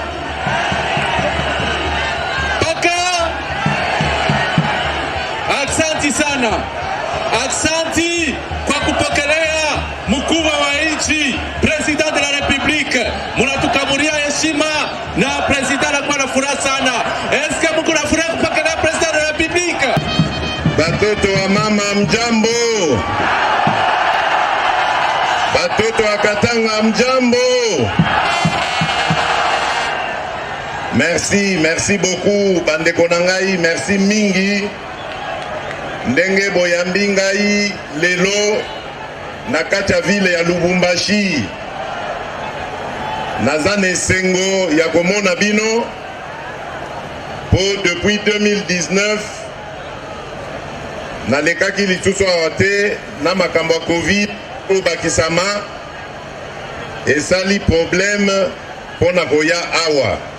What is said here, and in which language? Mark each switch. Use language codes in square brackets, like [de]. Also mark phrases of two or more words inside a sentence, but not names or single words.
[sw] aksanti sana, aksanti kwa kupokelea mkuu wa nchi, [fr] President de la Republique. [sw] Munatukamuria heshima na president anakuwa na furaha sana. Eske mko na furaha kupokelea [fr] President de la Republique? [sw] Batoto wa mama mjambo, batoto wa Katanga mjambo. [fr] Merci beaucoup [ln] bandeko nangai, merci mingi ndenge boyambi ngai lelo na kati ya ville ya Lubumbashi. Nazane esengo ya komona bino po depuis 2019 nalekaki lisusu awa te na makambo ya Covid o bakisama esali problème pona koya awa.